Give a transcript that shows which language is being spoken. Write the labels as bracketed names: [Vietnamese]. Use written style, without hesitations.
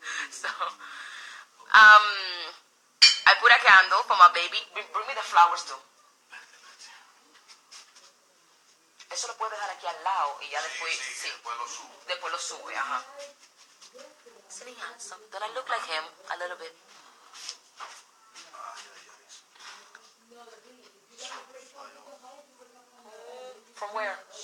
[English] So, I put a candle for my baby. Bring me the flowers too. [Spanish] Eso lo puedes dejar aquí al lado y ya después, sí. Después lo sube, ajá. [English] Isn't he handsome? Don't I look like him a little bit? From where?